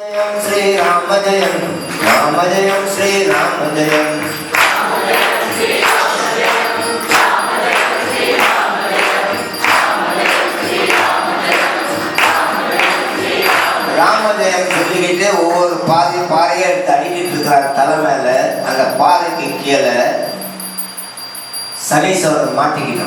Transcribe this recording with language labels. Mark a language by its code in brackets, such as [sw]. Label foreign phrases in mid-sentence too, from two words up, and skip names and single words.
[sa] श्री राम जयम राम जयम श्री राम जयम [ta] ராம ஜெயம் சொல்லிக்கிட்டு ஒவ்வொரு பாறையை எடுத்து அடிக்கிட்டு இருக்கிறார் தலை மேல. அந்த பாறைக்கு கீழே சனீஸ்வரன் மாட்டிக்கிட்டான்.